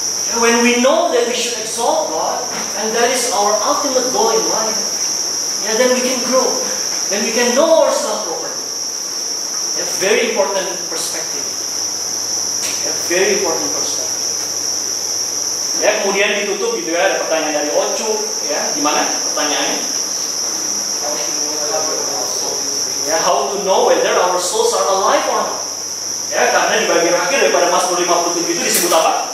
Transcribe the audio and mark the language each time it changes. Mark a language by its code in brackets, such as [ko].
[en] And when we know that we should exalt God, and that is our ultimate goal in life, yeah, then we can grow. Then we can know ourselves properly. A very important perspective. A very important perspective. [id] Ya, kemudian ditutup gitu ya, ada pertanyaan dari Ocu, ya, gimana pertanyaannya? [en] Ya, how to know whether our souls are alive or not? [id] Ya, karena di bagian akhir daripada Mazmur 57 itu disebut apa?